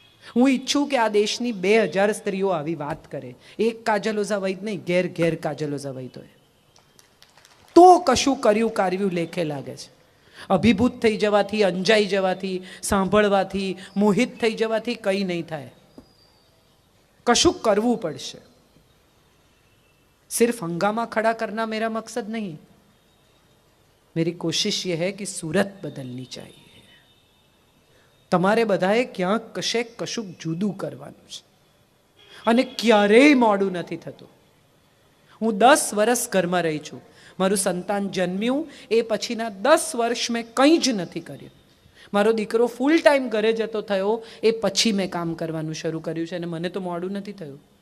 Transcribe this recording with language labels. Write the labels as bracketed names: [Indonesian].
[Gujarati] હું ઈચ્છું કે આ દેશની 2000 સ્ત્રીઓ આવી વાત કરે. એક કાજલ ઓઝા વૈદ નહીં, ઘેર ઘેર કાજલ ઓઝા વૈદ હોય તો કશું કાર્યું લેખે લાગે છે. અભિભૂત થઈ જવાથી, અંજાઈ જવાથી, સાંભળવાથી, મોહિત થઈ જવાથી કંઈ નહીં થાય. કશું કરવું પડશે. [Hindi] सिर्फ हंगामा खड़ा करना मेरा मकसद नहीं. मेरी कोशिश ये है कि सूरत बदलनी चाहिए. [Gujarati] તમારે બધાએ ક્યાંક કશે કશુંક જુદું કરવાનું છે અને ક્યારેય મોડું નથી થતું. હું 10 વર્ષ ઘરમાં રહી છું. મારું સંતાન જન્મ્યું એ પછીના 10 વર્ષ મેં કંઈ જ નથી કર્યું. મારો દીકરો ફૂલ ટાઈમ ઘરે જતો થયો એ પછી મેં કામ કરવાનું શરૂ કર્યું છે અને મને તો મોડું નથી થયું.